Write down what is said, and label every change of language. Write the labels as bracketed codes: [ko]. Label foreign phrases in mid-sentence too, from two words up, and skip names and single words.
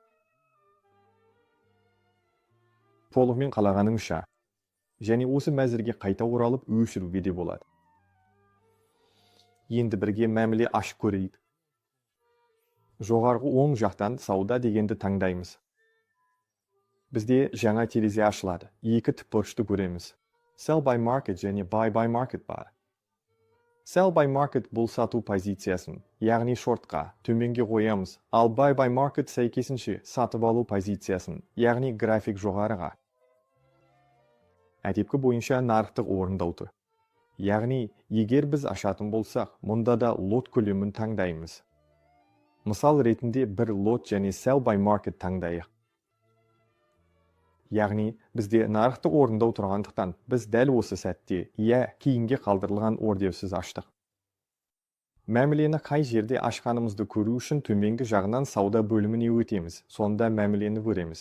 [kk] Толығымен қалағаныңша, және осы мәзірге қайта оралып өшіруге де болады. Енді бірге мәміле ашып көрейік. Жоғарғы оң жақтан сауда дегенді таңдаймыз. Бізде жаңа терезе ашылады. Екі тіпбұрышты көреміз. [en] Sell by market [kk] және [en] buy by market [kk] бар. Sell by market бұл сату позициясын, яғни шортқа, төменге қоямыз, ал buy by market сәйкесінше сатып алу позициясын, яғни график жоғарыға. Әдепкі бойынша нарықтық орындау тұр. Яғни, егер біз ашатын болсақ, мұнда да лот көлемін таңдаймыз. Мысал ретінде бір лот және [en] sell by market [kk] таңдайық. Яғни, бізде нарықтық орындау тұрғандықтан, біз дәл осы сәтте, кейінге қалдырылған ордерсіз аштық. Мәмілені қай жерде ашқанымызды көру үшін төменгі жағынан сауда бөліміне өтеміз, сонда мәмілені көреміз.